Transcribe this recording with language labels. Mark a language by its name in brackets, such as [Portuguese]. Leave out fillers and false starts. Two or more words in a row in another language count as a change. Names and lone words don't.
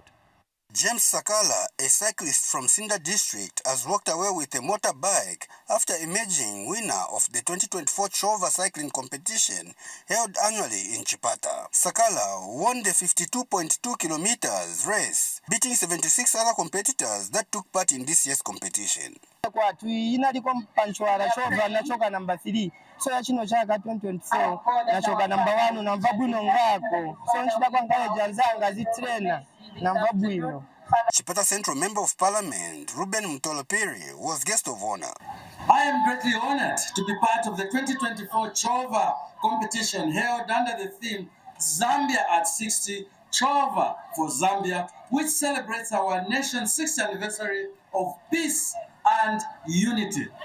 [English] James Sakala, a cyclist from Sinda District, has walked away with a motorbike after emerging winner of the 2024 Chova cycling competition held annually in Chipata. Sakala won the 52.2 kilometers race, beating 76 other competitors that took part in this year's competition. [Nyanja] So yachino chaka 2024 nachoka number 1 namva bwino ngako so nchida kwangale janzanga zitrena namva bwino. [English] Chipata Central Member of Parliament Ruben Mtolopiri was guest of honor. I am greatly honored to be part of the 2024 Chova competition held under the theme Zambia at 60, Chova for Zambia, which celebrates our nation's 6th anniversary of peace and unity.